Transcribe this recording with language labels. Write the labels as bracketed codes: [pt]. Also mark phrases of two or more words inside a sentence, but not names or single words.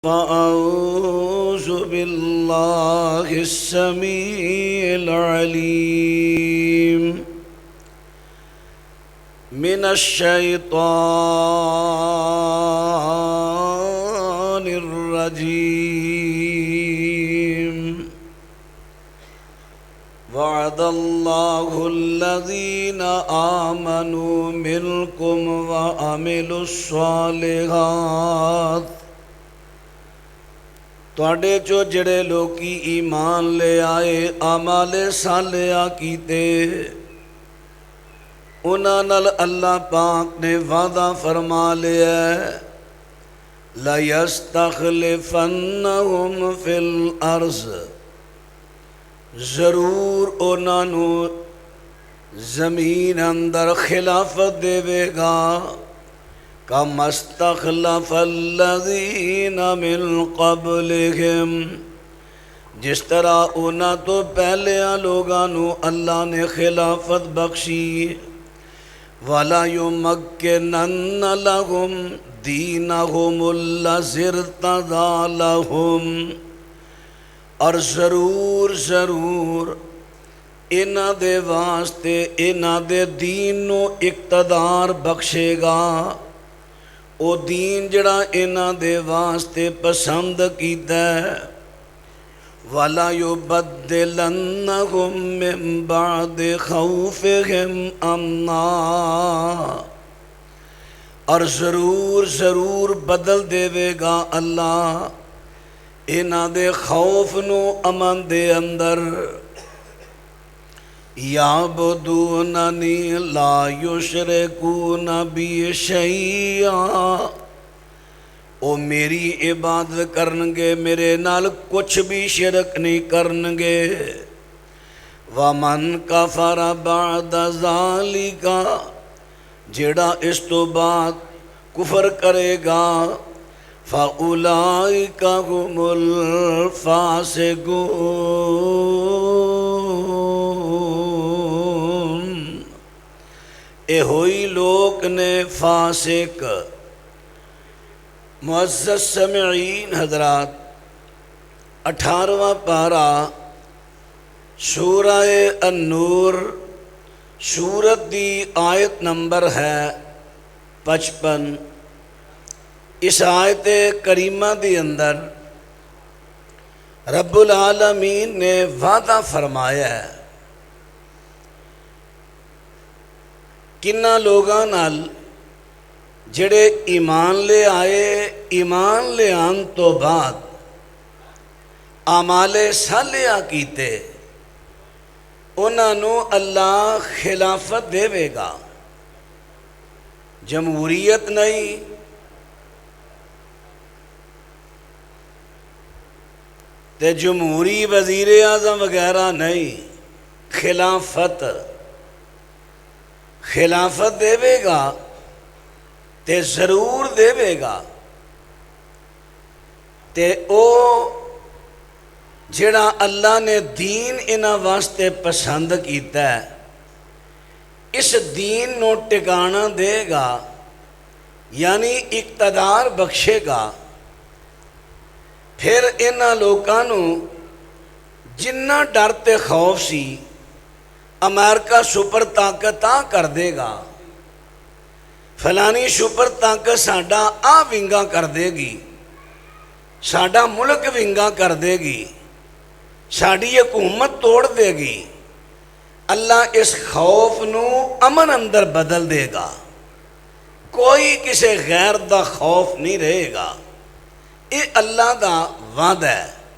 [ar] أعوذ بالله السميع العليم من الشيطان الرجيم وعد الله الذين آمنوا منكم وعملوا الصالحات [pa] تواڈے چو جڑے لوکی ایمان لے آئے اعمال صالحہ کیتے انہاں نال اللہ پاک نے وعدہ فرما لیا [ar] لَيَسْتَخْلِفَنَّهُمْ فِي الْأَرْضِ [pa] ضرور انہاں نو زمین اندر خلافت دے گا [ar] کَمَا اسْتَخْلَفَ الَّذِينَ مِن قَبْلِهِمْ [pa] جس طرح انہاں تو پہلے لوگاں نو اللہ نے خلافت بخشی [ar] وَلَا يُمَكِّنَنَّ لَهُمْ دِينَهُمُ الَّذِي ارْتَضَىٰ [pa] لَهُمْ اور ضرور انہاں دے واسطے انہاں دے دین نو اقتدار بخشے گا او دین جڑا انہاں دے واسطے پسند کیتا ہے [ar] وَلَا يُبَدِّلَنَّهُمْ مِن بَعْدِ خَوْفِهِمْ أَمْنًا [pa] اور ضرور بدل دے گا اللہ انہاں دے خوف نو امن دے اندر [ar] یعبدوننی لا یشرکون بی شیئا [pa] او میری عبادت کرنگے میرے نال کچھ بھی شرک نہیں کرنگے [ar] وَمَن کَفَرَ بَعْدَ ذَلِکَ [pa] جیڑا اس تو بعد کفر کرے گا [ar] فَأُولَئِكَ هُمُ [pa] الْفَاسِقُونَ اے ہوئی لوگ نے فاسق معزز سمعین حضرات 18واں پارہ سورہ النور سورت دی آیت نمبر ہے 55 اس آیت کریمہ دی اندر رب العالمین نے وعدہ فرمایا ہے کنہ لوگاں نال جڑے ایمان لے آئے ایمان لے آن تو بعد اعمال صالحہ کیتے انہاں نو اللہ خلافت دے گا جمہوریت نہیں تے جمہوری وزیر اعظم وغیرہ نہیں خلافت دے گا تے ضرور دے گا تے او جڑا اللہ نے دین انہاں واسطے پسند کیتا ہے اس دین نو ٹکانا دے گا یعنی اقتدار بخشے گا پھر انہاں لوکاں نو جنہ ڈر تے خوف سی امریکہ سپر طاقت کر دے گا فلانی سپر طاقت ساڈا ونگا کر دے گی ساڈا ملک ونگا کر دے گی ساڈی حکومت توڑ دے گی اللہ اس خوف نو امن اندر بدل دے گا کوئی کسی غیر دا خوف نہیں رہے گا یہ اللہ دا وعدہ ہے